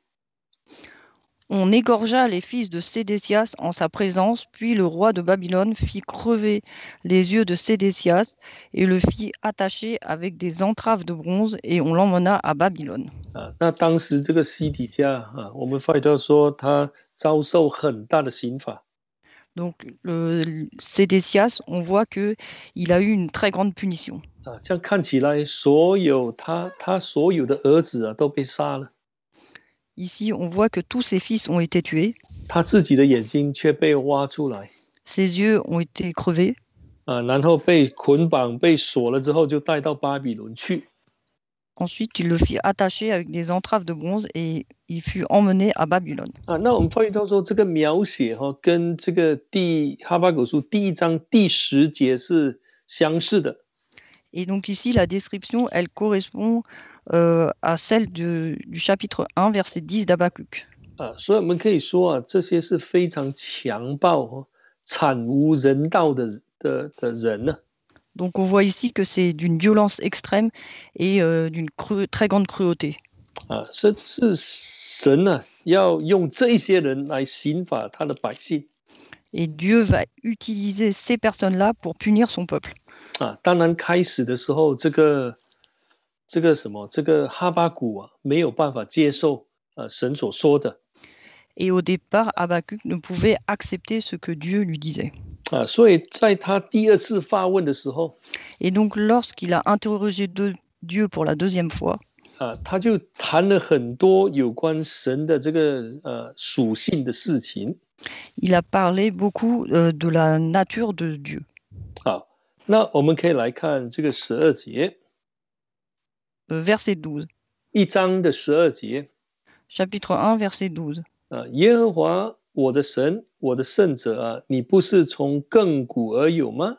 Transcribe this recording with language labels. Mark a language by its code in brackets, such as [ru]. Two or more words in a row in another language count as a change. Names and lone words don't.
[fr] On égorgea les fils de Sédécias en sa présence, puis le roi de Babylone fit crever les yeux de Sédécias et le fit attacher avec des entraves de bronze, et on l'emmena à Babylone. [zh] 那当时这个西底家我们发觉到说他遭受很大的刑罚。 [fr] Donc, Sédécias, on voit qu'il a eu une très grande punition. [zh] 这样看起来，所有他所有的儿子都被杀了。 [fr] Ici, on voit que tous ses fils ont été tués. [zh] 他自己的眼睛却被挖出来。 [fr] Ses yeux ont été crevés. [zh] 然后被捆绑、被锁了之后，就带到巴比伦去。 [fr] Ensuite, il le fit attacher avec des entraves de bronze et il fut emmené à Babylone. [zh] 那我们发现到说，这个描写跟这个哈巴谷书第1章第10节是相似的。 [fr] Et donc ici, la description, elle correspond à celle du chapitre 1, verset 10 d'Habakkuk. [zh] 所以我们可以说这些是非常强暴、惨无人道的人呢。 [fr] Donc on voit ici que c'est d'une violence extrême et d'une très grande cruauté. [zh] 是神要用这些人来刑罚他的百姓。 [fr] Et Dieu va utiliser ces personnes-là pour punir son peuple. [zh] 当然开始的时候，这个哈巴谷没有办法接受神所说的。 [fr] Et au départ, Habakkuk ne pouvait accepter ce que Dieu lui disait. [zh] 所以在他第2次发问的时候， [fr] Et donc lorsqu'il a interrogé Dieu pour la 2e fois, [zh] 他就谈了很多有关神的这个属性的事情。 [fr] il a parlé beaucoup de la nature de Dieu. [zh] 好，那我们可以来看这个12节。 [fr] Verset 12. [zh] 1章的12节。 [fr] Chapitre 1, verset 12. [zh] 耶和华我的神，我的圣者你不是从亘古而有吗？